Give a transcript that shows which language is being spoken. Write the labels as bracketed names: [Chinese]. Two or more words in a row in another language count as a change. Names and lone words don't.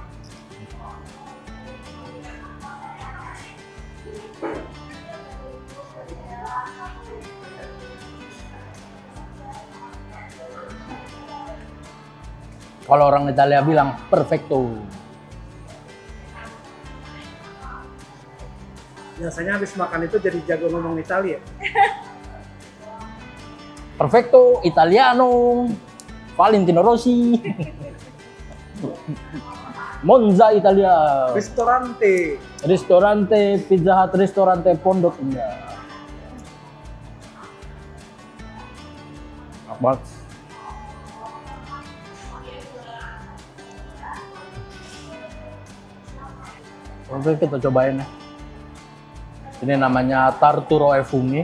[Indonesian] Kalau orang Italia bilang perfecto. Biasanya habis makan itu jadi jago ngomong Italia. Perfecto, Italiano, Valentino Rossi, Monza Italia, Ristorante, Pizza Hut, Ristorante Pondok Indah. Enak banget. Oke, kita cobain ya. Ini namanya Tarturo e Funghi.